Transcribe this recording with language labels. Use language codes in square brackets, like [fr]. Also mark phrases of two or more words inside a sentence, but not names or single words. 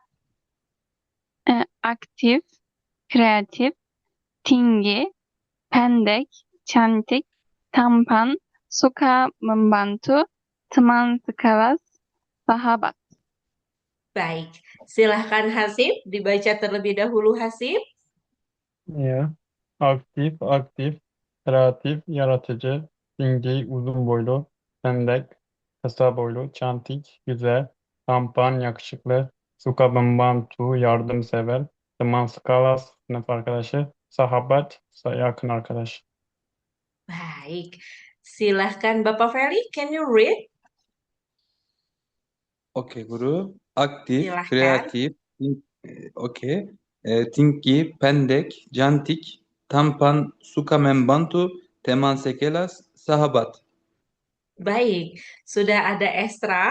[id] aktif, kreatif, tinggi, pendek, cantik, tampan, suka membantu, teman sekelas, sahabat. Baik, silahkan Hasib dibaca terlebih dahulu Hasib. Ya. Aktif, kreatif, [tr] yaratıcı, dingi, uzun boylu, pendek, kısa boylu, çantik, güzel, tampan, yakışıklı, sukabımbantu, yardımsever, [id] teman skalas, [tr] sınıf arkadaşı, sahabat, yakın arkadaş. [id] Baik, silahkan Bapak Feli, [en] can you read? [id] okey guru. Aktif, Silahkan. kreatif, okey. Tinggi, pendek, cantik, tampan, suka membantu, teman sekelas, sahabat. Baik, sudah ada Esra.